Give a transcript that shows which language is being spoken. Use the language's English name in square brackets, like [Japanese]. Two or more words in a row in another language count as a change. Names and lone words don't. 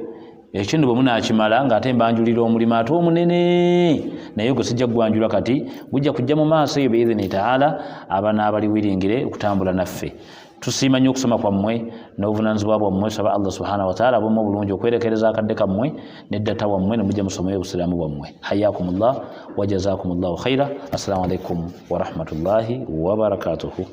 [Ganda] ekyo bwe munaakimala ng'ate mbanjulira omulimu ate omunene naye gwe sijja gwanjula kati gujja kujja mu maaso eyo [Arabic] بإذنه تعالى [Ganda] abana abaliwiringire okutambula naffe tusiima nnyo okusoma kwammwe n'obuvunaanyizibwa bwammwe saba Allah [Arabic] سبحانه وتعالى [Ganda] ab'omu obulungi okwerekereza akadde kammwe n'eddata wammwe ne mujja musomeyo obusiraamu bwammwe [Arabic] حياكم الله وجزاكم الله خيرا السلام عليكم ورحمة الله وبركاته